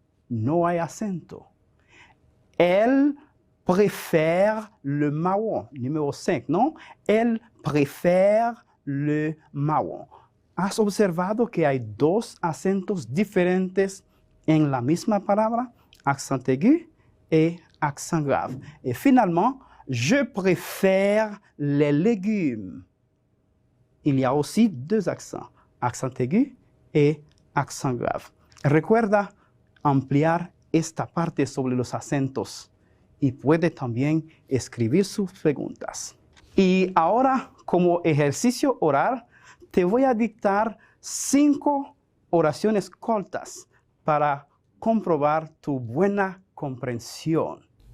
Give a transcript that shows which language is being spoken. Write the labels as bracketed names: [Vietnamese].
[Spanish] No hay acento. [French] Elle préfère le marron. Numéro 5, non? Elle préfère le marron. [Spanish] ¿Has observado que hay dos acentos diferentes en la misma palabra? [French] Accent aigu et accent grave. Et finalement, je préfère les légumes. Il y a aussi deux accents, accent aigu et accent grave. [Spanish] Recuerda ampliar esta parte sobre los acentos y puede también escribir sus preguntas. Y ahora, como ejercicio oral, te voy a dictar 5 oraciones cortas para comprobar tu buena comprensión.